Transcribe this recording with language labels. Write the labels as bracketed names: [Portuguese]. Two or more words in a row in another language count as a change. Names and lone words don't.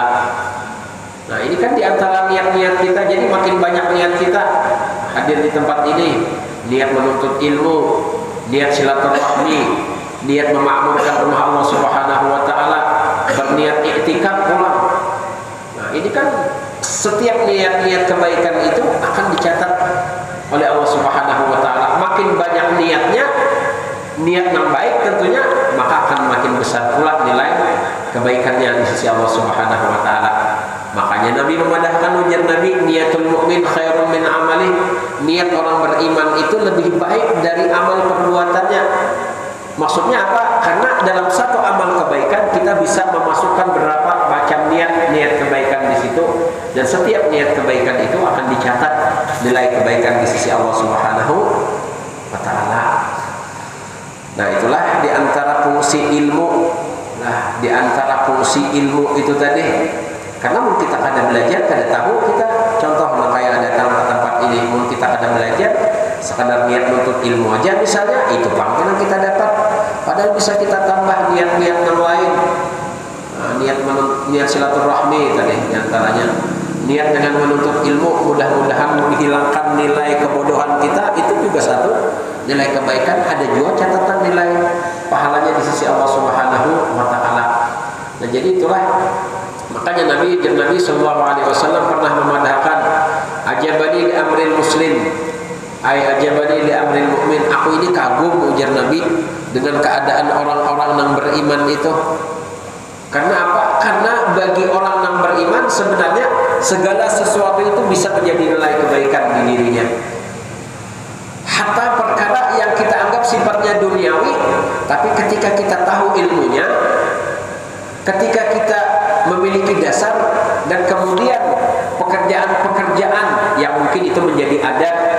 [Indonesian] Nah, ini kan di antara niat-niat kita, jadi makin banyak niat kita hadir di tempat ini, niat menuntut ilmu, niat silaturahmi, niat memakmurkan rumah Allah [Arabic] سبحانه وتعالى, [Indonesian] berniat iktikaf pulang. Nah, ini kan setiap niat-niat kebaikan itu akan dicatat oleh Allah [Arabic] سبحانه وتعالى. [Indonesian] Makin banyak niatnya, niat yang baik tentunya, maka akan makin besar pula nilai kebaikannya di sisi Allah [Arabic] سبحانه وتعالى. [Indonesian] Makanya Nabi memadahkan ujar Nabi, [Arabic] نية المؤمن خير من عمله. [Indonesian] Niat orang beriman itu lebih baik dari amal perbuatannya. Maksudnya apa? Karena dalam satu amal kebaikan kita bisa memasukkan berapa macam niat kebaikan di situ, dan setiap niat kebaikan itu akan dicatat nilai kebaikan di sisi Allah [Arabic] سبحانه وتعالى. [Indonesian] Nah, itulah di antara fungsi ilmu. Nah, di antara fungsi ilmu itu tadi, karena [Banjar] mun kita kada belajar, kada tahu kita, [Indonesian] contoh kayak datang ke tempat ini, [Banjar] mun kita kada belajar, [Indonesian] sekadar niat menuntut ilmu aja misalnya, itu panggilan kita dapat. Padahal bisa kita tambah niat-niat yang lain. Nah, niat silaturahmi tadi diantaranya. Niat dengan menuntut ilmu, mudah-mudahan menghilangkan nilai kebodohan kita, itu juga satu nilai kebaikan. Ada juga catatan nilai pahalanya di sisi Allah [Arabic] سبحانه وتعالى. [Indonesian] Nah, jadi itulah makanya Nabi [Arabic] صلى الله عليه وسلم [Indonesian] pernah memadahkan, [Arabic] عجباني لأمر المسلم، أي عجباني لأمر المؤمن. [Indonesian] Aku ini kagum, ujar Nabi, dengan keadaan orang-orang yang beriman itu. Karena apa? Karena bagi orang yang beriman sebenarnya segala sesuatu itu bisa menjadi nilai kebaikan di dirinya. Hatta perkara yang kita anggap sifatnya duniawi, tapi ketika kita tahu ilmunya, ketika kita memiliki dasar, dan kemudian pekerjaan-pekerjaan yang mungkin itu menjadi adat,